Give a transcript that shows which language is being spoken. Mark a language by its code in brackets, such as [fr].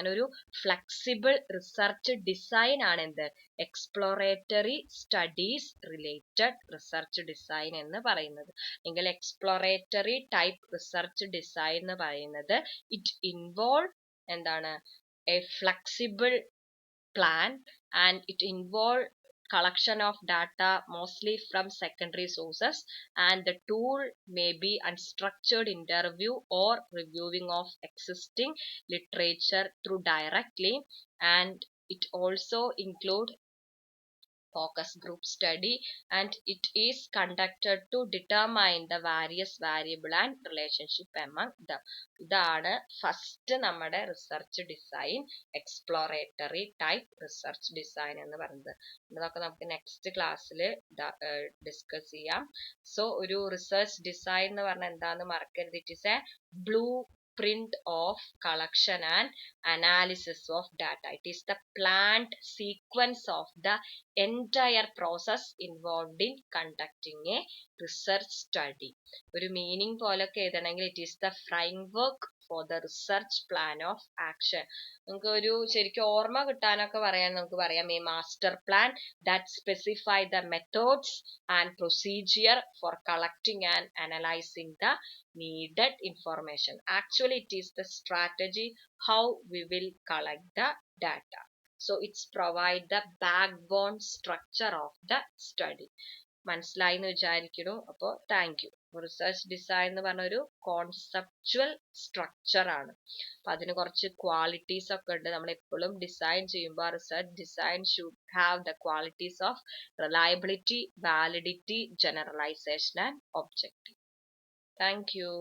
[ml] അങ്ങനെ ഒരു flexible research design ആണ് എന്ത്? Exploratory studies related research design എന്ന് പറയുന്നത്. എങ്കിൽ എക്സ്പ്ലോറേറ്ററി ടൈപ്പ് റിസർച്ച് ഡിസൈൻ എന്ന് പറയുന്നത് [en] it involve [ml] എന്താണ്? [en] A flexible plan and it involve collection of data mostly from secondary sources, and the tool may be unstructured interview or reviewing of existing literature through directly, and it also include focus group study, and it is conducted to determine the various variable and relationship among them. [ml] ഇതാണ് first നമ്മുടെ research design, exploratory type research design എന്ന് പറയുന്നത്. ഇതൊക്കെ നമുക്ക് next ക്ലാസ്സിൽ discuss ചെയ്യാം. So ഒരു research design എന്ന് പറഞ്ഞാൽ എന്താന്ന് മറക്കരുത്. [en] It is a blue print of collection and analysis of data. It is the planned sequence of the entire process involved in conducting a research study. [ml] ഒരു meaning പോലൊക്കെ എഴുതണമെങ്കിൽ [en] it is the framework for the research plan of action. [ml] നമുക്ക് ഒരു ശരിക്കും ഓർമ്മ കിട്ടാനൊക്കെ പറയാൻ നമുക്ക് പറയാം [en] a master plan that specify the methods and procedure for collecting and analyzing the needed information. Actually it is the strategy how we will collect the data. So it's provide the backbone structure of the study. [ml] മനസ്സിലായി എന്ന് വിചാരിക്കുന്നു. അപ്പോൾ [en] Thank you. [ml] Research design എന്ന് പറഞ്ഞ ഒരു conceptual structure ആണ്. അപ്പൊ അതിന് കുറച്ച് ക്വാളിറ്റീസ് ഒക്കെ ഉണ്ട്. നമ്മൾ എപ്പോഴും ഡിസൈൻ ചെയ്യുമ്പോൾ [en] Research design should have the qualities of reliability, validity, generalization and objective. Thank you.